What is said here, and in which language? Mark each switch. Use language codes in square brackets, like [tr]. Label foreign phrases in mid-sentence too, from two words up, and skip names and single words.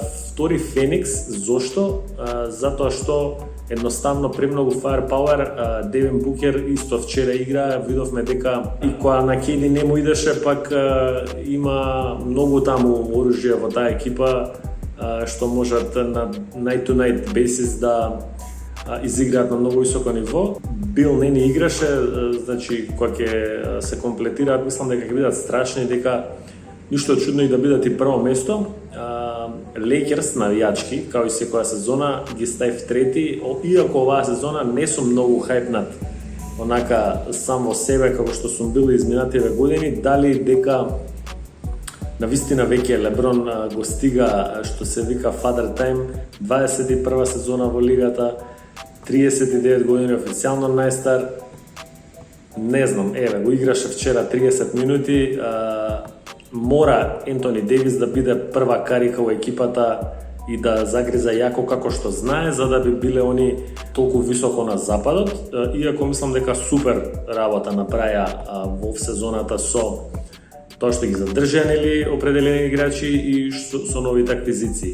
[mk] Втори Феникс, зошто? Затоа што едноставно премногу firepower. Девин Букер исто вчера игра, видовме дека и кога на Кейди не му идеше, пак има многу таму оружје во таа екипа што можат на [en] night-to-night basis [mk] да изиграат на многу високо ниво. Бил не ни играше, значи кога ќе се комплетираат, мислам дека ќе бидат страшни, дека ништо чудно и да бидат и прво место. Лейкерс навијачки, као и секоја сезона, ги ставив трети, иако оваа сезона не сум многу хајпнат онака сам во себе како што сум бил изминативе години, дали дека навистина веќе Леброн го стига што се вика [en] father time, [mk] 21 сезона во лигата, 39 години официјално најстар. Не знам, еве го играше вчера 30 минути. Мора Ентони Девис да биде прва карика во екипата и да загриза јако како што знае, за да би биле они толку високо на западот, иако мислам дека супер работа направија во сезоната со тоа што ги задржаа нели определени играчи и со новите аквизиции.